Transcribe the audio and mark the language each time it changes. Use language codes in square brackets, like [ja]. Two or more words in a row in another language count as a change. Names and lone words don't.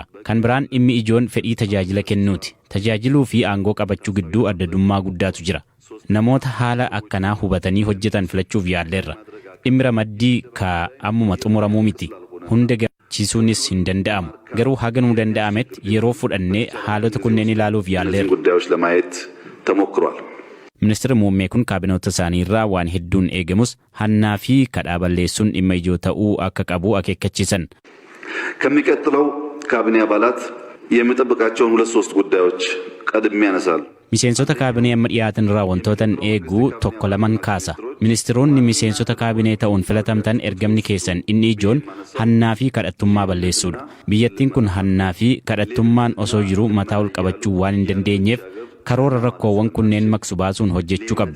[om] Kan biraan dhimmi ijoon fedhii tajaajila kennuuti. Tajaajiluu fi aangoo qabachuu gidduu addaddummaa guddaatu jira. Namoota haala akkanaa hubatanii hojjetan filachuuf yaalleerra. Dhimmi ramaddii ka ammuma xumuramuu miti. Hunda gammachiisuunis hin danda'amu. Garuu haganuu danda'ametti yeroo fudhannee haalota kunneen ilaaluuf yaalleerra. [am] ጉዳዮች ለማየት ተሞክሯል. [om] Ministeerri muummee kun kaabinoota isaanii irraa waan hedduun eegamus hannaa fi kadhaa balleessuun dhimma ijoo ta'uu akka qabu akeekkachiisan. [am] ከሚቀጥለው ካቢኔ አባላት የምጠብቃቸውን 2-3 ጉዳዮች ቀድሜ ያነሳሉ። [om] Miseensota kaabinee amma dhiyaatan irraa wantootan eeguu tokko laman kaasa. Ministeeronni miseensota kaabinee ta'uun filatamtan ergamni keessan inni ijoon hannaa fi kadhattummaa balleessuudha. Biyyattiin kun hannaa fi kadhattummaan osoo jiru mataa ol qabachuu waan hin dandeenyeef karoora rakkoowwan kunneen maqsu baasuun hojjechuu qabdu.